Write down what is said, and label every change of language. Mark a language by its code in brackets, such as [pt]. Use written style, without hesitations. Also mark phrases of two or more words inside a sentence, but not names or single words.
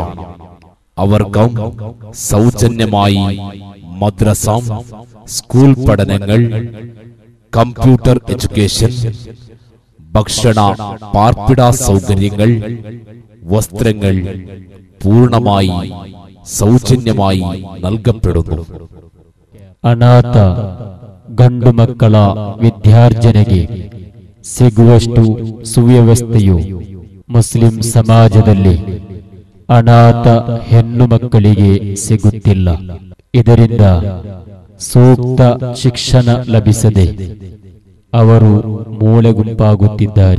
[ml] അവർക്ക് സൗജന്യമായി മദ്രസ, സ്കൂൾ പഠനങ്ങൾ, കമ്പ്യൂട്ടർ എഡ്യൂക്കേഷൻ, ഭക്ഷണ പാർപ്പിട സൗകര്യങ്ങൾ, വസ്ത്രങ്ങൾ പൂർണ്ണമായി സൗജന്യമായി നൽകപ്പെടുന്നു. [kn] ಅನಾಥ ಗಂಡು ಮಕ್ಕಳ ವಿದ್ಯಾರ್ಜನೆಗೆ ಸಿಗುವಷ್ಟು ಸುವ್ಯವಸ್ಥೆಯು ಮುಸ್ಲಿಂ ಸಮಾಜದಲ್ಲಿ ಅನಾಥ ಹೆಣ್ಣು ಮಕ್ಕಳಿಗೆ ಸಿಗುತ್ತಿಲ್ಲ. ಇದರಿಂದ ಸೂಕ್ತ ಶಿಕ್ಷಣ ಲಭಿಸದೆ ಅವರು ಮೂಲೆಗುಂಪಾಗುತ್ತಿದ್ದಾರೆ.